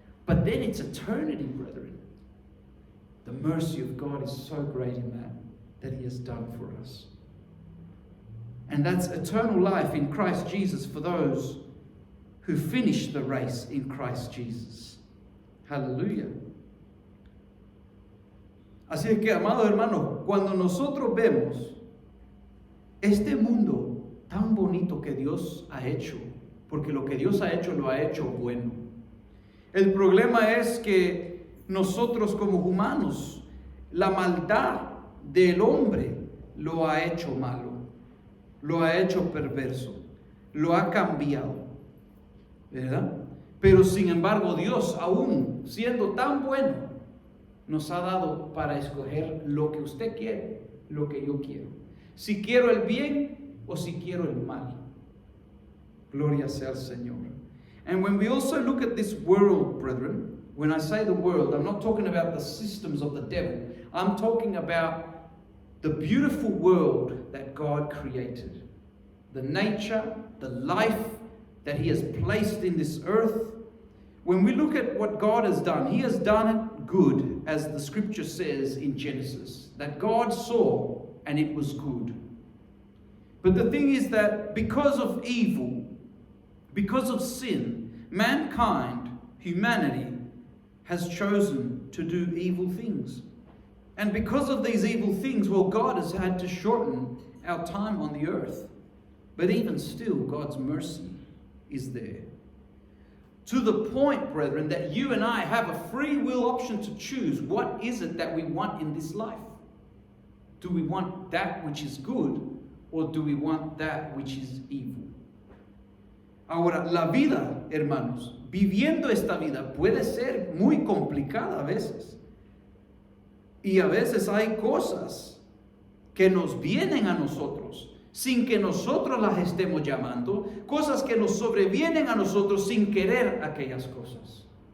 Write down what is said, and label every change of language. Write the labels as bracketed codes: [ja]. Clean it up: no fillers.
[en] But then it's eternity, brethren. The mercy of God is so great in that He has done for us. And that's eternal life in Christ Jesus for those who finish the race in Christ Jesus. Hallelujah. [es] Así es que, amados hermanos, cuando nosotros vemos este mundo tan bonito que Dios ha hecho, porque lo que Dios ha hecho lo ha hecho bueno. El problema es que nosotros como humanos, la maldad del hombre lo ha hecho malo, lo ha hecho perverso, lo ha cambiado, ¿verdad? Pero sin embargo Dios, aún siendo tan bueno, nos ha dado para escoger lo que usted quiere, lo que yo quiero. Si quiero el bien o si quiero el mal. Gloria sea al Señor. [en] And when we also look at this world, brethren, when I say the world, I'm not talking about the systems of the devil. I'm talking about the beautiful world that God created. The nature, the life that He has placed in this earth. When we look at what God has done, He has done it good, as the scripture says in Genesis, that God saw and it was good. But the thing is that because of evil, Because of sin, mankind, humanity, has chosen to do evil things. And because of these evil things, well, God has had to shorten our time on the earth. But even still, God's mercy is there. To the point, brethren, that you and I have a free will option to choose what is it that we want in this life. Do we want that which is good, or do we want that which is evil? [es] Ahora, la vida, hermanos, viviendo esta vida puede ser muy complicada a veces. Y a veces hay cosas que nos vienen a nosotros sin que nosotros las estemos llamando, cosas que nos sobrevienen a nosotros sin querer aquellas cosas.